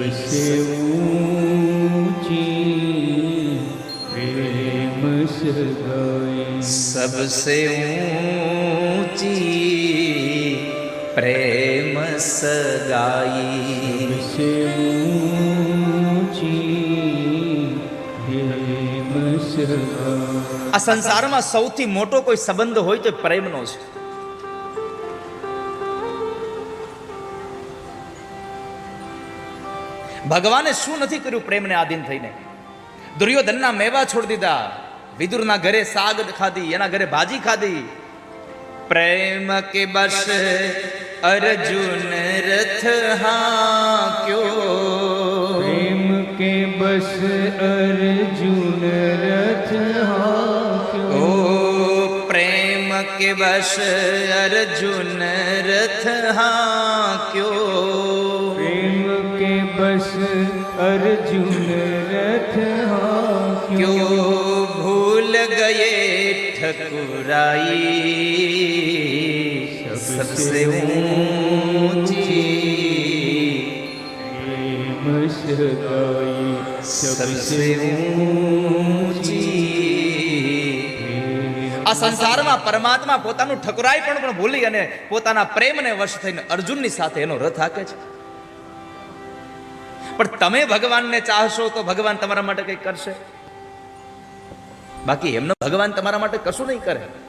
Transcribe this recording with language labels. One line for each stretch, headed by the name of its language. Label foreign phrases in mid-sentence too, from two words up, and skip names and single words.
Hindi: सबसे ऊंची प्रेम सगाई, सबसे ऊंची प्रेम सगाई, सबसे ऊंची प्रेम सगाई।
Gujarati: આ સંસારમાં સૌથી મોટો કોઈ સંબંધ હોય તો પ્રેમનો છે. ભગવાને શું નથી કર્યું પ્રેમને આધીન થઈને? દુર્યોધનના મેવા છોડી દીધા, વિદુરના ઘરે સાગ ખાધી, એના ઘરે ભાજી ખાધી.
Hindi: प्रेम के बस अर्जुन रथ हांक्यो, प्रेम के बस अर्जुन रथ हांक्यो, ओ प्रेम के बस अर्जुन रथ हांक्यो, प्रेम के बस अर्जुन रथ हांक्यो, क्यों भूल गए ठकुराई, सबसे ऊंची प्रेम सगाई, सबसे ऊंची.
Gujarati: આ સંસારમાં પરમાત્મા પોતાનું ઠકરાઈ પણ ભૂલી અને પોતાના પ્રેમને વશ થઈને અર્જુનની સાથે એનો રથ હાકે છે. પણ તમે ભગવાનને ચાહશો તો ભગવાન તમારા માટે કંઈ કરશે? બાકી એમને ભગવાન તમારા માટે કશું નહીં કરે.